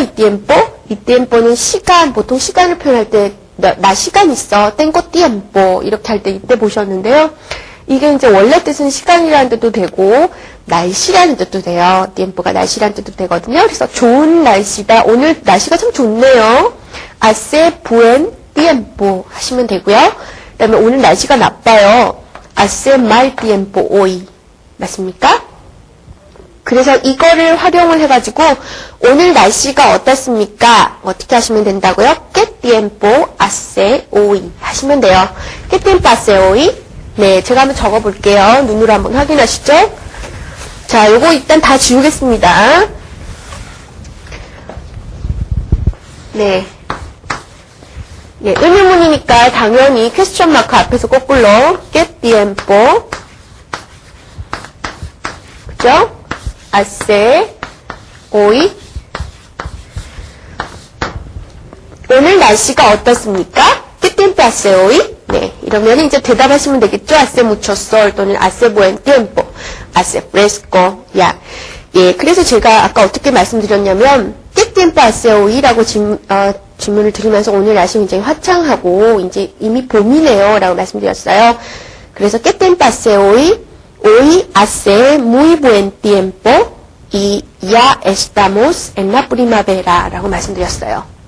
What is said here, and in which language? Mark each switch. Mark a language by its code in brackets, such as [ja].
[ko] 이 tiempo? 이 tiempo는 시간, 보통 시간을 표현할 때, 나 시간 있어. [es] tengo tiempo. [ko] 이렇게 할 때 이때 보셨는데요. 이게 이제 원래 뜻은 시간이라는 뜻도 되고, 날씨라는 뜻도 돼요. tiempo가 날씨라는 뜻도 되거든요. 그래서 좋은 날씨다. 오늘 날씨가 참 좋네요. [es] hace buen tiempo [ko] 하시면 되고요. 그 다음에 오늘 날씨가 나빠요. [es] hace mal tiempo hoy. [ko] 맞습니까? 그래서 이거를 활용을 해가지고 오늘 날씨가 어떻습니까? 어떻게 하시면 된다고요? [es] ¿Qué tiempo hace hoy? [ko] 하시면 돼요. [es] ¿Qué tiempo hace hoy? [ko] 네, 제가 한번 적어볼게요. 눈으로 한번 확인하시죠. 자, 요거 일단 다 지우겠습니다. 네. 예, 의문문이니까 당연히 퀘스천 마크 앞에서 거꾸로 [es] ¿Qué tiempo? [ko] 그죠? [es] hace hoy? [ko] 오늘 날씨가 어떻습니까? [es] ¿Qué tiempo hace hoy? [ko] 네, 이러면 이제 대답하시면 되겠죠? [es] hace mucho sol 또는 hace buen tiempo, hace fresco. [ko] 야, 예, 그래서 제가 아까 어떻게 말씀드렸냐면 [es] ¿Qué tiempo hace hoy? [ko] 라고 질문을 드리면서 오늘 날씨 굉장히 화창하고 이제 이미 봄이네요 라고 말씀드렸어요. 그래서 [es] ¿Qué tiempo hace hoy? Hoy hace muy buen tiempo y ya estamos en la primavera [ko] 라고 말씀드렸어요.